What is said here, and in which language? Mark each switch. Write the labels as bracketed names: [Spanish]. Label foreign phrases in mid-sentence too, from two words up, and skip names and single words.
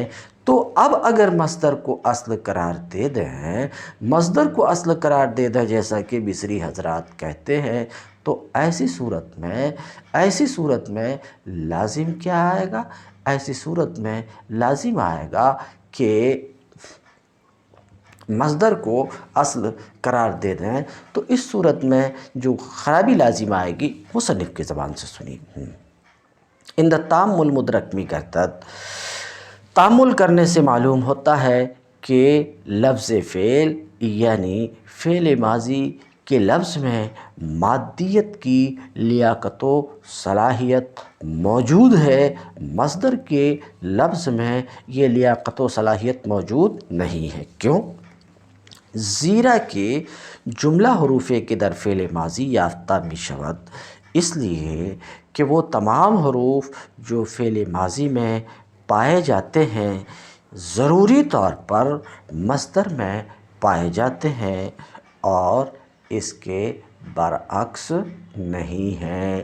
[Urdu] تو اب اگر مصدر کو اصل قرار دے دیں، مصدر کو اصل قرار دے دیں جیسا کہ مصری حضرات کہتے ہیں، تو ایسی صورت میں لازم کیا آئے گا؟ ایسی صورت میں لازم آئے گا کہ مصدر کو اصل قرار دے دیں، تو اس صورت میں جو خرابی لازم آئے گی مصنف کی زبان سے سنیے۔ [Persian] عند التأمل مدرک می گردد، [Urdu] تأمل کرنے سے معلوم ہوتا ہے کہ لفظ فعل یعنی فعل ماضی کے لفظ میں مادیت کی لیاقت و صلاحیت موجود ہے، مصدر کے لفظ میں یہ لیاقت و صلاحیت موجود نہیں ہے۔ کیوں؟ [Persian] زیرا کہ جملہ حروف کے در فعل ماضی یافتہ می شود، [Urdu] اس لیے کہ وہ تمام حروف جو فعل ماضی میں پائے جاتے ہیں ضروری طور پر مصدر میں پائے جاتے ہیں اور اس کے برعکس نہیں ہیں۔